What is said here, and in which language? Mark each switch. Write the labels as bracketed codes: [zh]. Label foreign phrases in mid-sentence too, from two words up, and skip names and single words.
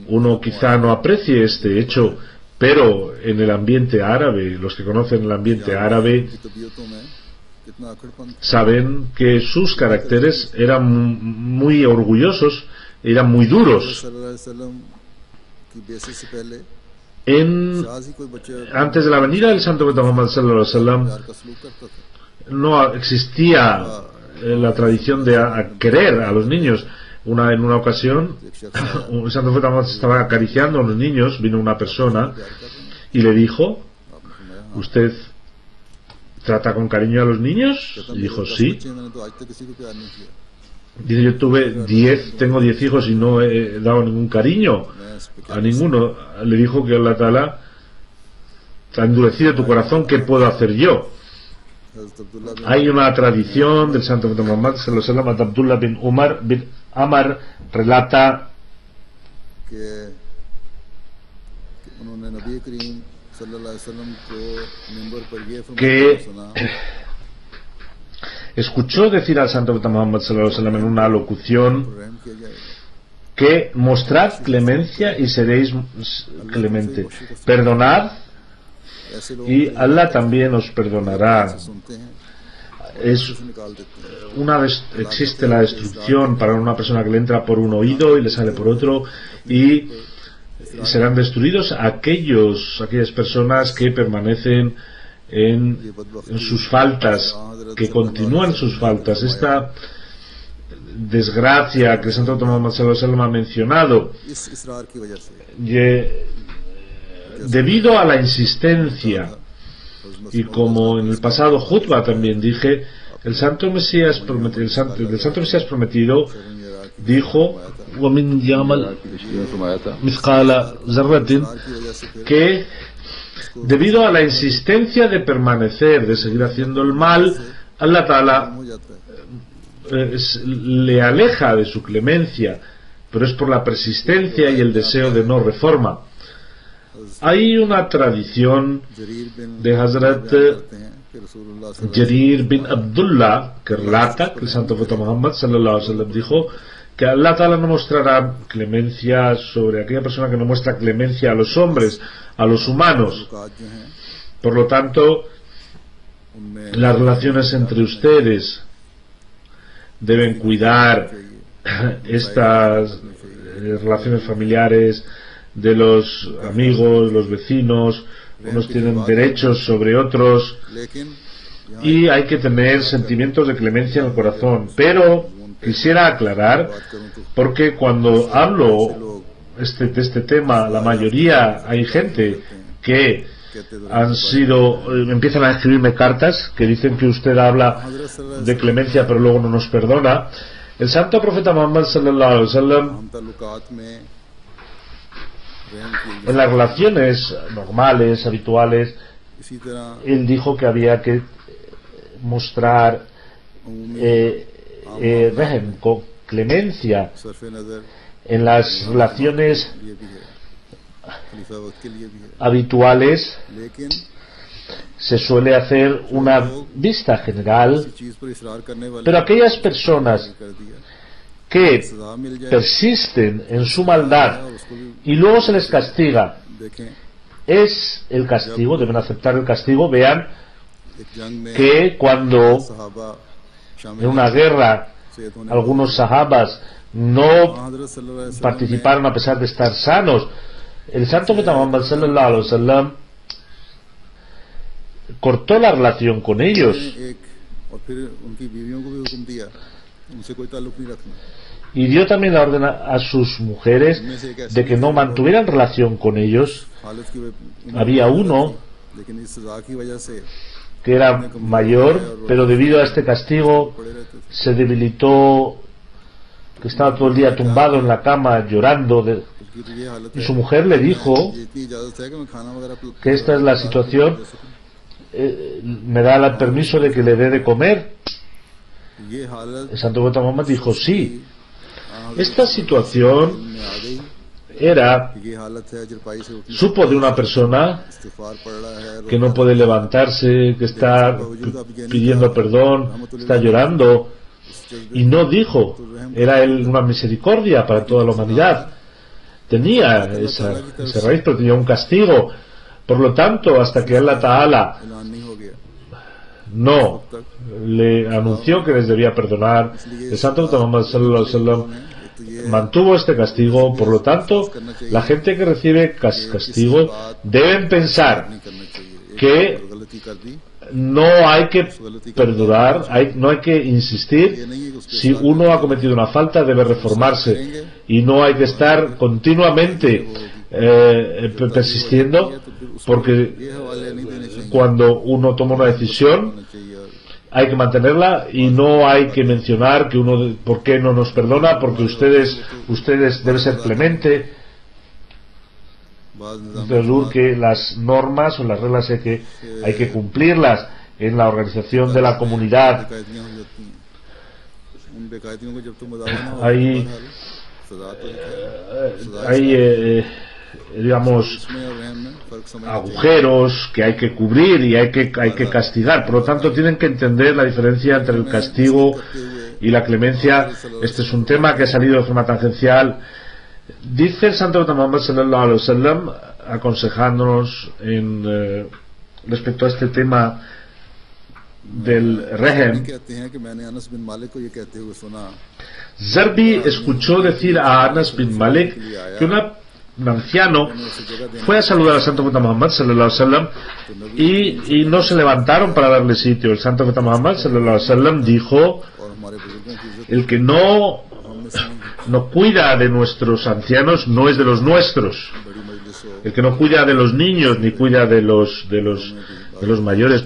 [es] uno quizá no aprecie este hecho, pero en el ambiente árabe, los que conocen el ambiente árabe [ur] کی طبیعتوں میں کتنا اکڑپن [es] saben que sus caracteres eran muy orgullosos, eran muy duros. [ar] صلی اللہ علیہ وسلم [ur] کی بعثت سے پہلے [es] En, [ur] شاذ ہی کوئی بچے [es] antes de la venida del santo profeta Muhammad [ar] صلی اللہ علیہ وسلم [ur] پیار کا سلوک کرتا تھا [es] no existía la tradición de querer a los niños. En una ocasión, [ur] ایک شخص آیا [es] el santo profeta Muhammad estaba acariciando a los niños, vino una persona [ur] پیار کر رہے [es] y le dijo, [ur] ہیں آپ نے فرمایا ہاں [es] ¿usted trata con cariño a los niños? [ur] کہتا [es] Y [ur] میرے [es] dijo, 10 sí. [ur] بچے ہیں، میں نے تو آج تک کسی کو پیار نہیں کیا [es] Dice, yo tengo 10 hijos y no he dado ningún cariño [ur] میں اس پہ [es] a [ur] کیا [es] ninguno. Le dijo que Allah Ta'ala ha endurecido tu corazón, ¿qué puedo hacer yo? [ur] حضرت عبداللہ بن [es] Hay una tradición del santo profeta Muhammad [ar] صلی اللہ علیہ وسلم, [es] Abdullah bin Umar bin Amar relata [ur] کہ انہوں نے نبی کریم [ar] صلی اللہ علیہ وسلم [ur] کو منبر پر یہ [es] Que- [ur] فرماتے سنا [es] escuchó decir al santo profeta Muhammad [ar] صلی اللہ علیہ وسلم [es] en una locución [ur] تو رحم کیا جائے گا [es] que mostrad clemencia y seréis clemente, perdonad [ur] ایسے لوگ [es] y Allah también os perdonará. [ur] سے سنتے ہیں [es] Es [ur] سے نکال دیتے ہیں [es] existe la destrucción para una persona que le entra por un oído y le sale por otro, y serán destruidos aquellas personas que permanecen en sus faltas, que continúan sus faltas. Esta desgracia que el santo Muhammad [ar] صلی اللہ علیہ وسلم [es] ha mencionado, [ur] اس اصرار کی وجہ سے [es] debido a la insistencia, y como en el pasado Jutba también dije, el santo Mesías prometido, el santo Mesías prometido dijo [ar] وَمِنْ يَعْمَلْ مِثْقَالَ ذَرَّةٍ, [es] que debido a la insistencia de permanecer, de seguir haciendo el mal, Allah Ta'ala [ur] ہو جاتا ہے. [es] le aleja de su clemencia, pero es por la persistencia y el deseo de no reforma. Hay una tradición [ur] جریر بن [es] de Hazrat [ur] کرتے ہیں کہ [ar] رسول اللہ صلی اللہ [es] Jarir bin Abdullah, que relata que el santo profeta Muhammad [ar] صلی اللہ علیہ وسلم [es] dijo que Allah Ta'ala no mostrará clemencia sobre aquella persona que no muestra clemencia a los hombres, a los humanos. [ur] تعلقات جو ہیں [es] Por lo tanto, [ur] ان میں [es] las relaciones entre ustedes deben cuidar estas relaciones familiares de los amigos, los vecinos. Unos tienen derechos sobre otros [ur] لیکن یہاں [es] y hay que tener sentimientos de clemencia en el corazón. Pero quisiera aclarar, [ur] بات کروں تو [es] porque cuando hablo de este tema, la mayoría hay gente que [ur] کہتے [es] han sido, empiezan a escribirme cartas que dicen que usted habla [ur] حضرت صلی اللہ [es] de clemencia pero luego no nos perdona. El santo profeta Muhammad [ar] صلی اللہ علیہ وسلم, [ur] ہم تعلقات میں رحم کی [es] en las relaciones normales, habituales, [ur] اسی طرح [es] él dijo que había que mostrar [ur] امید [es] rehem, con clemencia [ur] صرف نظر [es] en las relaciones [ur] لیے بھی ہے، خلیفہ وقت کے لیے بھی ہے, [es] habituales. [ur] لیکن [es] Se suele hacer una vista general, [ur] کسی چیز پر اصرار کرنے والے [es] pero aquellas personas [ur] کر دیا [es] que [ur] سزا مل جائے [es] persisten en su maldad [ur] اور اس کو بھی [es] y luego se les castiga, [ur] دیکھیں [es] es el castigo, deben aceptar el castigo. Vean [ur] ایک جنگ میں [es] que cuando [ur] صحابہ شامل [es] en una guerra [ur] سید ہونے [es] algunos sahabas no [ar] حضرت صلی اللہ علیہ وسلم [es] participaron a pesar de estar sanos, el santo profeta Muhammad [ar] صلی اللہ علیہ وسلم [es] cortó la relación con ellos [ur] نے ایک اور پھر ان کی بیویوں کو بھی حکم دیا ان سے کوئی تعلق نہیں رکھنا [es] y dio también la orden a sus mujeres [ur] ان میں سے ایک ایسا [es] de que no mantuvieran relación con ellos. [ur] حالت کی [es] Había uno [ur] لیکن اس سزا کی وجہ سے [es] que era mayor, pero debido a este castigo [ur] پڑے رہتے تھے [es] se debilitó, que estaba todo el día tumbado en la cama llorando [ur] اس کی تو یہ حالت [es] y [ur] ہے [es] su mujer le dijo [ur] یہ اتنی اجازت ہے کہ میں کھانا وغیرہ [es] que esta es la situación, me da el permiso de que le dé de comer. [ur] یہ حالت [es] El santo profeta Muhammad dijo sí. [ur] حضرت [es] Esta situación [ur] میں آ گئی [es] era, [ur] کہ یہ حالت ہے جرپائی سے اٹھنے [es] supo de una persona [ur] استغفار پڑ رہا ہے [es] que no puede levantarse, que está pidiendo perdón, está llorando, y no dijo, era él una misericordia para toda la humanidad. Tenía esa raíz, pero tenía un castigo. Por lo tanto, hasta que Allah Ta'ala [ur] اعلان نہیں ہو گیا [es] no le anunció que les debía perdonar, el santo profeta Muhammad [ar] صلی اللہ علیہ وسلم [ur] تو یہ [es] mantuvo este castigo. Por lo tanto, la gente que recibe castigo deben pensar [ur] نہیں کرنا چاہیے [es] que [ur] ایک غلطی کر دی [es] no hay que perdonar, no hay que insistir. [ur] یہ نہیں ہے کہ اس کے [es] Si uno ha cometido una falta, debe reformarse y no hay que estar continuamente persistiendo, porque [ur] یہ حوالے نہیں دینے چاہییں [es] cuando uno toma una decisión [ur] ہونا چاہیے اور [es] hay que mantenerla y no hay que mencionar que uno por qué no nos perdona, porque ustedes debe ser clemente. [ur] بعد نظام [es] Entonces, que las normas o las reglas hay que cumplirlas en la organización de la comunidad. [ur] بے قاعدگیاں ہو جاتی ہیں ان بے قاعدگیوں کو جب تم مداوا نہ ہو [es] Hay, [ur] تو سزا تو ایک ہے [es] hay digamos, [ur] اس میں اور رحم میں فرق سمجھنا چاہیے [es] agujeros que hay que cubrir y hay que castigar. Por lo tanto, tienen que entender la diferencia entre el castigo y la clemencia. Este es un tema que ha salido de forma tangencial. Dice el santo profeta Muhammad [ar] صلی اللہ علیہ وسلم, [es] aconsejándonos respecto a este tema del rehem. [ur] کہتے ہیں کہ میں نے انس بن مالک کو یہ کہتے ہوئے سنا [es] Zarbi escuchó decir a Anas bin Malik que un anciano fue a saludar al santo profeta Muhammad [ar] صلی اللہ علیہ وسلم [es] y no se levantaron para darle sitio. El santo profeta Muhammad [ar] صلی اللہ علیہ وسلم [es] dijo: [ur] اور ہمارے بزرگوں کی عزت [es] el que no cuida de nuestros ancianos no es de los nuestros. [ur] بڑی مجلس ہو [es] El que no cuida de los niños ni cuida de los mayores.